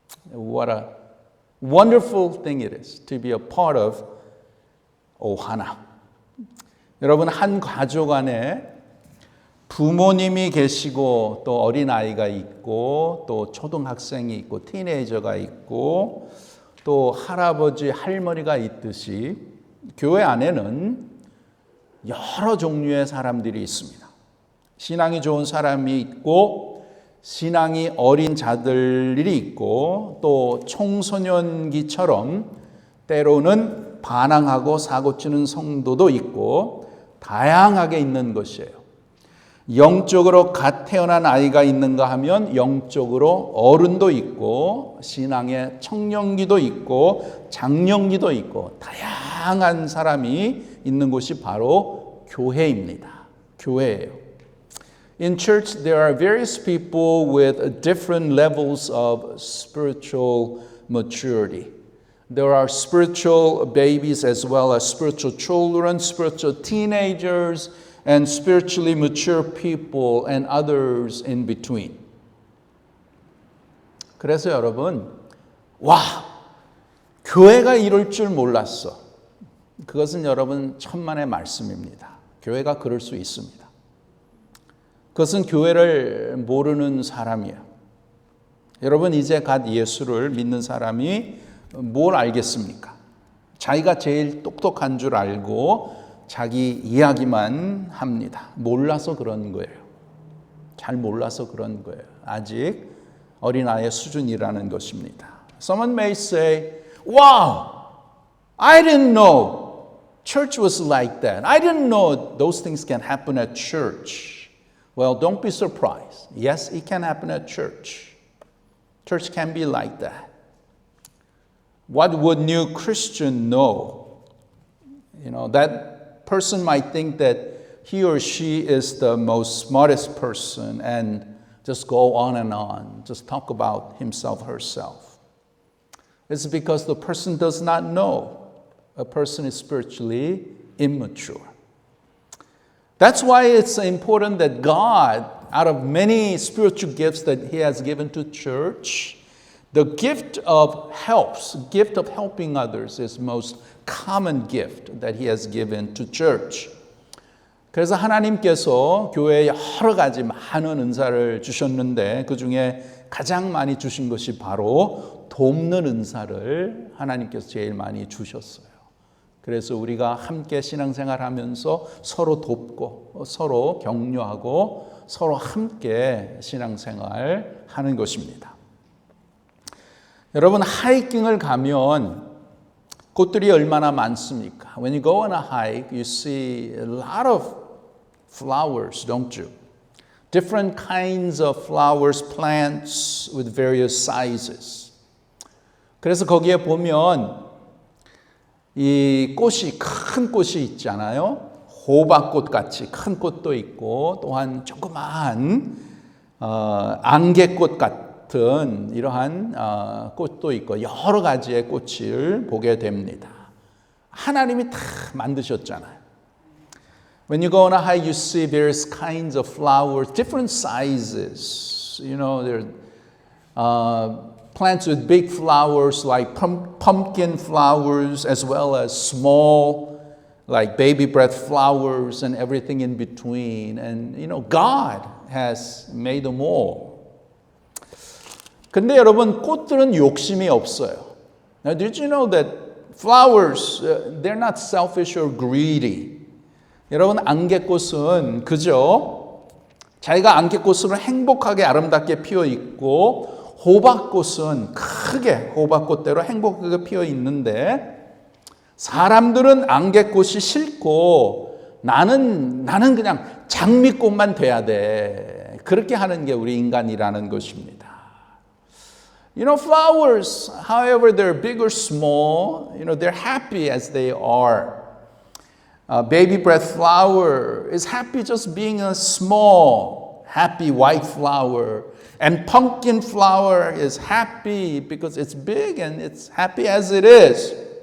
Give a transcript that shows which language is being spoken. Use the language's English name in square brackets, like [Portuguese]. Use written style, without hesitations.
[English] What a wonderful thing it is to be a part of Ohana. [Korean] 여러분, 한 가족 안에 부모님이 계시고 또 어린아이가 있고 또 초등학생이 있고 티네이저가 있고 또 할아버지, 할머니가 있듯이 교회 안에는 여러 종류의 사람들이 있습니다. 신앙이 좋은 사람이 있고 신앙이 어린 자들이 있고 또 청소년기처럼 때로는 반항하고 사고치는 성도도 있고 다양하게 있는 것이에요. 영적으로 갓 태어난 아이가 있는가 하면 영적으로 어른도 있고 신앙의 청년기도 있고 장년기도 있고 다양한 사람이 있는 곳이 바로 교회입니다. 교회예요. [English] In church there are various people with different levels of spiritual maturity. There are spiritual babies as well as spiritual children, spiritual teenagers, and spiritually mature people and others in between. [Korean] 그래서 여러분, 와, 교회가 이럴 줄 몰랐어. 그것은 여러분 천만의 말씀입니다. 교회가 그럴 수 있습니다. 그것은 교회를 모르는 사람이에요. 여러분, 이제 갓 예수를 믿는 사람이 뭘 알겠습니까? 자기가 제일 똑똑한 줄 알고 자기 이야기만 합니다. 몰라서 그런 거예요. 잘 몰라서 그런 거예요. 아직 어린아이의 수준이라는 것입니다. [English] Someone may say, wow, I didn't know Church was like that. I didn't know those things can happen at church. Well, don't be surprised. Yes, it can happen at church. Church can be like that. What would new Christian know? That person might think that he or she is the most smartest person and just go on and on, just talk about himself, herself. It's because the person does not know. A person is spiritually immature. That's why it's important that God, out of many spiritual gifts that He has given to church, the gift of helping others is the most common gift that He has given to church. [Korean] 그래서 하나님께서 교회에 여러 가지 많은 은사를 주셨는데 그 중에 가장 많이 주신 것이 바로 돕는 은사를 하나님께서 제일 많이 주셨어요. 그래서 우리가 함께 신앙생활하면서 서로 돕고 서로 격려하고 서로 함께 신앙생활하는 것입니다. 여러분 하이킹을 가면 꽃들이 얼마나 많습니까? [English] When you go on a hike, you see a lot of flowers, don't you? Different kinds of flowers, plants with various sizes. [Korean] 그래서 거기에 보면 이 꽃이 큰 꽃이 있잖아요. 호박꽃 같이 큰 꽃도 있고 또한 조그마한 안개꽃 같은 이러한 꽃도 있고 여러 가지의 꽃을 보게 됩니다. 하나님이 다 만드셨잖아요. [English] When you go on a hike, you see various kinds of flowers, different sizes. There plants with big flowers like pumpkin flowers as well as small like baby breath flowers and everything in between. And God has made them all. [Korean] 근데 여러분 꽃들은 욕심이 없어요. [English] Now did you know that flowers, they're not selfish or greedy. [Korean] 여러분 안개꽃은 그저 자기가 안개꽃으로 행복하게 아름답게 피어 있고 호박꽃은 크게 호박꽃대로 행복하게 피어 있는데 사람들은 안개꽃이 싫고 나는 그냥 장미꽃만 돼야 돼. 그렇게 하는 게 우리 인간이라는 것입니다. [English] Flowers, however they're big or small, they're happy as they are. Baby breath flower is happy just being a small, happy white flower. And pumpkin flower is happy because it's big and it's happy as it is.